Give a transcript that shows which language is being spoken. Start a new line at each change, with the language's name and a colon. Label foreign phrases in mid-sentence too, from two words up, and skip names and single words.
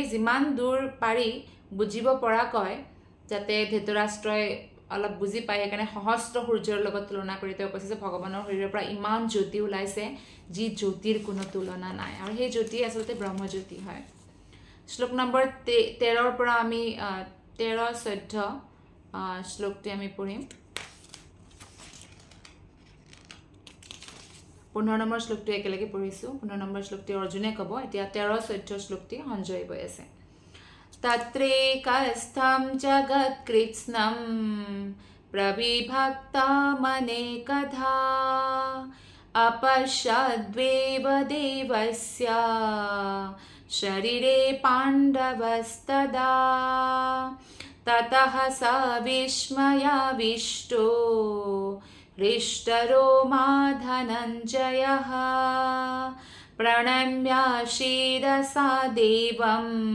Assamese: যিমান দূৰ পাৰি বুজিব পৰাকৈ যাতে ধৃতৰাষ্ট্ৰই অলপ বুজি পায় সেইকাৰণে সহস্ৰ সূৰ্যৰ লগত তুলনা কৰি তেওঁ কৈছে যে ভগৱানৰ শৰীৰৰ পৰা ইমান জ্যোতি ওলাইছে যি জ্যোতিৰ কোনো তুলনা নাই আৰু সেই জ্যোতি আচলতে ব্ৰহ্মজ্যোতি হয় শ্লোক নম্বৰ 13 পৰা আমি 13-14 শ্লোকটি আমি পঢ়িম 15 নম্বৰ শ্লোকটি একেলগে পঢ়িছো 15 নম্বৰ শ্লোকটি অৰ্জুনে ক'ব এতিয়া 13-14 শ্লোকটি সঞ্জয় কৈ আছে
Sanskrit: तत्रेकस्थं जगत्कृत्स्नं प्रविभक्तमनेकधा अपश्यद्वेव देवस्य शरीरे पाण्डवस्तदा ततः स विस्मयाविष्टो हृष्टरोमा धनञ्जयः प्रणम्य शिरसा देवम्